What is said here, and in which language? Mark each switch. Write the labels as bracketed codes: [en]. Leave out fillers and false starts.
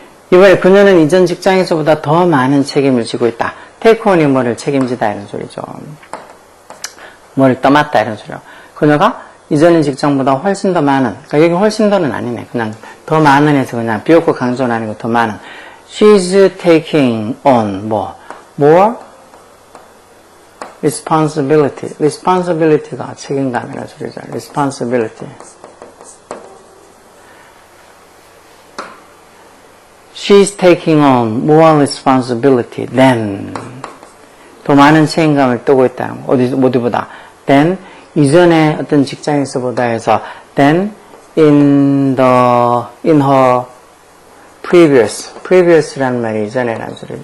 [ko] 이번에 그녀는 이전 직장에서보다 더 많은 책임을 지고 있다. take on이 뭐를 책임지다 이런 소리죠. 뭐를 떠맡다 이런 소리요. 그녀가 이전의 직장보다 훨씬 더 많은, 그러니까 여기 훨씬 더는 아니네. 그냥 더 많은 해서 그냥 비교급 강조는 아니고 더 많은. [en] She's taking on more responsibility. [ko] responsibility가 책임감이라는 소리죠. responsibility. [en] She's taking on more responsibility than [ko] 더 많은 책임감을 떼고 있다는 거. 어디보다 than 이전에 어떤 직장에서보다 해서 than in her previous라는 말이 이전에라는 소리.